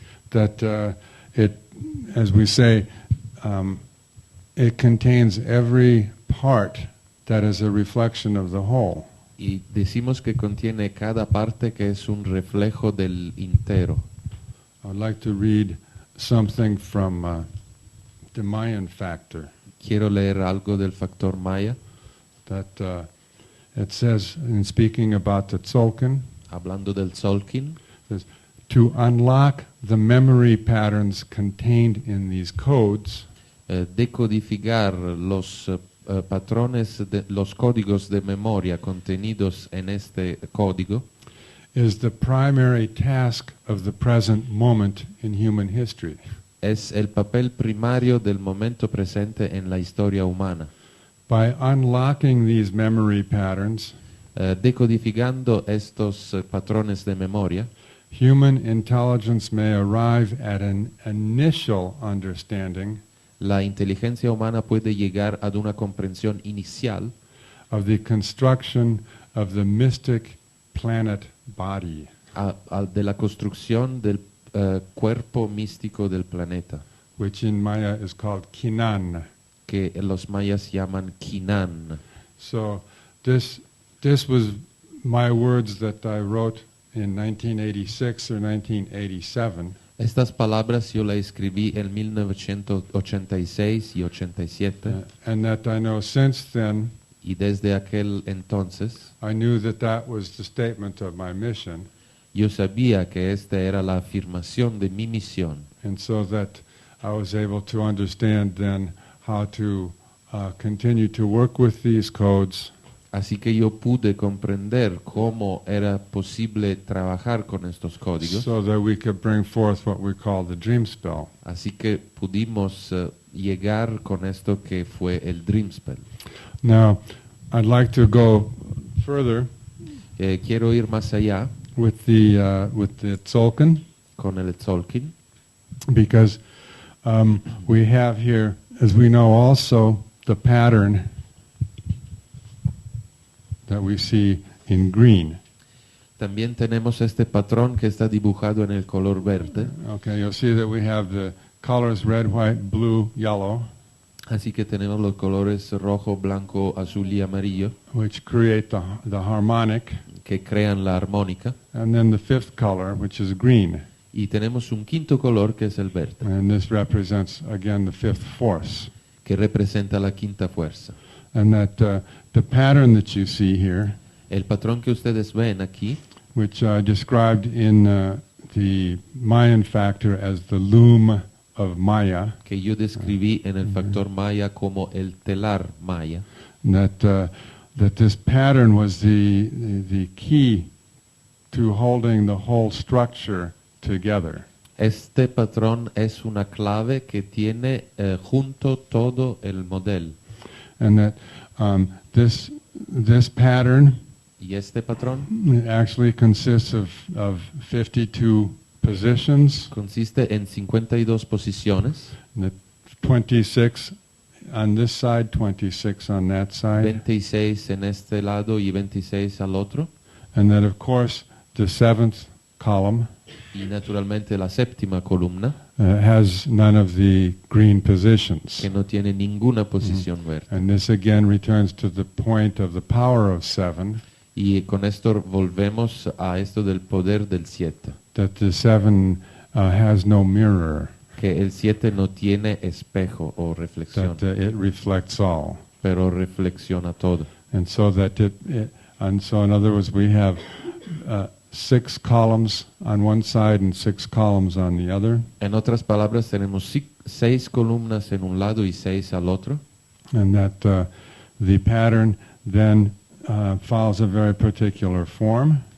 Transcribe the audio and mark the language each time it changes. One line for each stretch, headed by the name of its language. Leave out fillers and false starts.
English: That it, as we say, it contains every part that is a reflection of the whole.
Spanish: Y decimos que contiene cada parte que es un reflejo del entero.
English: I would like to read something from the Mayan factor.
Spanish: Quiero leer algo del factor Maya.
English: That it says, in speaking about the Tzolk'in,
Spanish: Hablando del Tzolk'in,
English: says, to unlock the memory patterns contained in these codes,
Spanish: decodificar los patrones, los códigos de memoria contenidos en este código,
English: is the primary task of the present moment in human history.
Spanish: es el papel primario del momento presente en la historia humana.
English: By unlocking these memory patterns,
Spanish: Decodificando estos patrones de memoria,
English: human intelligence may arrive at an initial understanding
Spanish: la inteligencia humana puede llegar a una comprensión inicial
English: of the construction of the mystic planet body.
Spanish: de la construcción del cuerpo místico del planeta,
English: which in Maya is called Kinan.
Spanish: que los mayas llaman Kinan.
English: So this was my words that I wrote in 1986 or 1987.
Spanish: Estas palabras yo las escribí en 1986 y 87,
English: And that I know since then,
Spanish: y desde aquel entonces
English: I knew that that was the statement of my mission,
Spanish: yo sabía que esta era la afirmación de mi misión,
English: and so that I was able to understand then how to continue to work with these codes,
Spanish: así que yo pude comprender cómo era posible trabajar con estos códigos,
English: so that we could bring forth what we call the dream spell.
Spanish: así que pudimos llegar con esto que fue el Dream Spell.
English: Now, I'd like to go further
Spanish: Quiero ir más allá
English: with the Tzolk'in,
Spanish: con el Tzolk'in,
English: because we have here, as we know also, the pattern that we see in green.
Spanish: También tenemos este patrón que está dibujado en el color verde,
English: Okay, you'll see that we have the colors red, white, blue, yellow,
Spanish: así que tenemos los colores rojo, blanco, azul y amarillo
English: which create the harmonic,
Spanish: que crean la armónica,
English: and then the fifth color, which is green.
Spanish: y tenemos un quinto color que es el verde,
English: And this represents, again, the fifth force.
Spanish: que representa la quinta fuerza.
English: And that the pattern that you see here,
Spanish: El patrón que ustedes ven aquí,
English: which I described in the Mayan factor as the loom of Maya,
Spanish: que yo describí en el factor maya como el telar maya,
English: that this pattern was the key to holding the whole structure together.
Spanish: este patrón es una clave que tiene junto todo el modelo.
English: And that this pattern
Spanish: Y este patrón
English: actually consists of 52 positions,
Spanish: consiste en 52 posiciones,
English: the 26 on this side, 26 on that side,
Spanish: 26 en este lado y 26 al otro,
English: and that of course the seventh column
Spanish: y naturalmente la séptima columna,
English: has none of the green positions.
Spanish: que no tiene ninguna posición verde.
English: And this again returns to the point of the power of seven,
Spanish: Y con esto volvemos a esto del poder del 7,
English: that the seven has no mirror,
Spanish: que el 7 no tiene espejo o reflexión,
English: that it reflects all.
Spanish: pero reflexiona todo.
English: And so in other words, we have 6 columns on one side and 6 columns on the other.
Spanish: En otras palabras, tenemos 6 columnas en un lado y 6 al otro,
English: And that the pattern then follows a very particular form.